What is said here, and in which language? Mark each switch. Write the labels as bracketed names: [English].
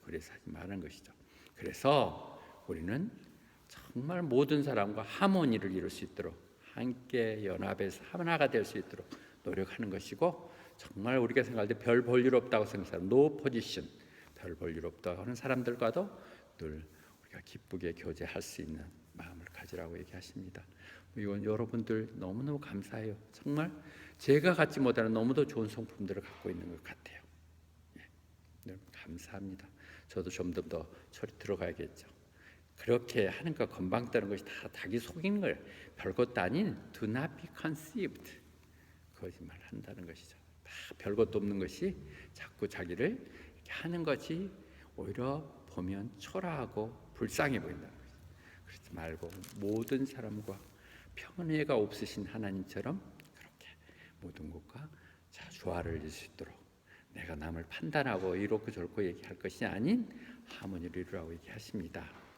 [Korean] 그래서 하지 말라는 것이죠. 그래서 우리는 정말 모든 사람과 하모니를 이룰 수 있도록 함께 연합해서 하나가 될 수 있도록 노력하는 것이고 정말 우리가 생각할 때 별 볼 일 없다고 생각하는 노 포지션 별 볼 일 없다고 하는 사람들과도 늘 우리가 기쁘게 교제할 수 있는 마음을 가지라고 얘기하십니다. 이건 여러분들 너무너무 감사해요. 정말 제가 갖지 못하는 너무도 좋은 성품들을 갖고 있는 것 같아요. 감사합니다. 저도 좀 더 처리 들어가야겠죠. 그렇게 하는 거 건방 떠는 것이 다 자기 속이는 거예요. 별것도 아닌 [English] do not be conceived. [Korean] 거짓말 한다는 것이죠. 다 별것도 없는 것이 자꾸 자기를 이렇게 하는 것이 오히려 보면 초라하고 불쌍해 보인다는 것이죠. 그러지 말고 모든 사람과 편애가 없으신 하나님처럼 그렇게 모든 것과 조화를 이룰 수 있도록 내가 남을 판단하고 이렇고 저렇고 얘기할 것이 아닌 하모니를 이루라고 얘기하십니다.